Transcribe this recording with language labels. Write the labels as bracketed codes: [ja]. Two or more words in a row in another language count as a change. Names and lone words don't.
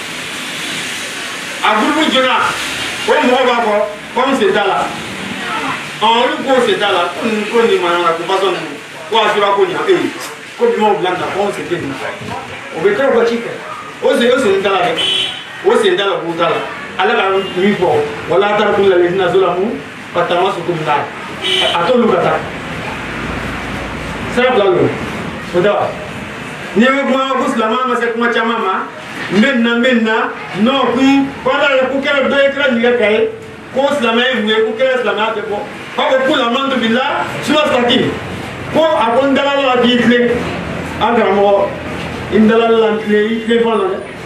[bm] a gurupu joona o mɔgɔ b'a fɔ ko n sen t'a la olu k'o sen t'a la ko nin manana ko fasɔn ninnu ko a sura ko nin ko bi m'o bila nin na ko n sen tɛ nin na o bɛ kɛ o ka ci kɛ o sen t'a la dɛ o sen t'a la k'u t'a la ala ka min fɔ [ar] وَلَا تَرْكَنُوا إِلَى الَّذِينَ ظَلَمُوا فَتَمَسَّكُمُ النَّارُ [bm] a t'olu ka taa sira fila don o tɛ wa n'i bɛ kuma ko silamɛya ma se kuma caman ma n bɛ na n'o kun kɔnɔ yɛrɛ ko kɛra dɔ ye kira ɲininka ka ye ko silamɛya ye mun ye ko kɛra silamɛya tɛ bɔ aw ko k'u lamantu bila suma saki ko a ko n dalala la k'i tilen an karamɔgɔ n dalala la n tilen i tilen fɔlɔ dɛ